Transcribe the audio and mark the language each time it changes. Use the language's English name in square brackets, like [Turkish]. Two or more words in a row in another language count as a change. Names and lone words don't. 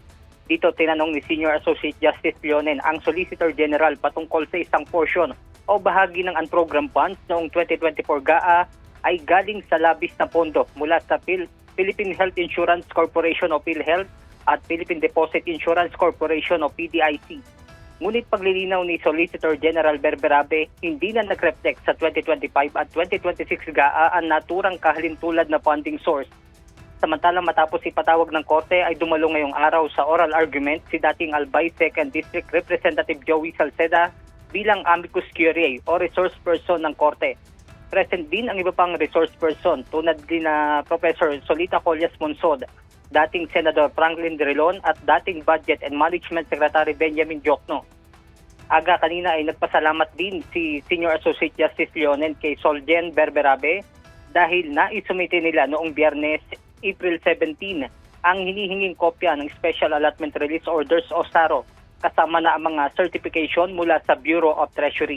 [Filipino] Dito tinanong ni Senior Associate Justice Leonen ang Solicitor General patungkol sa isang portion o bahagi ng [English] unprogrammed funds [Filipino] noong 2024 GAA ay galing sa labis na pondo mula sa Philippine Health Insurance Corporation o PhilHealth at Philippine Deposit Insurance Corporation o PDIC. Ngunit paglilinaw ni Solicitor General Berberabe, hindi na nag-reflect sa 2025 at 2026 GAA ang naturang kahalintulad na [English] funding source. [Filipino] Samantalang matapos ipatawag ng korte ay dumalo ngayong araw sa [English] oral argument [Filipino] si dating Albay 2nd District Representative Joey Salceda bilang [Latin] amicus curiae [Filipino] o [English] resource person [Filipino] ng korte. Present din ang iba pang [English] resource person [Filipino] tulad din na Professor Solita Collas Monsod, dating Senador Franklin Drilon at dating Budget and Management Secretary Benjamin Diokno. Aga kanina ay nagpasalamat din si Senior Associate Justice Leonen kay Solgen Berberabe dahil naisumite nila noong Biyernes, April 17, ang hinihinging kopya ng Special Allotment Release Orders o SARO kasama na ang mga certification mula sa Bureau of Treasury.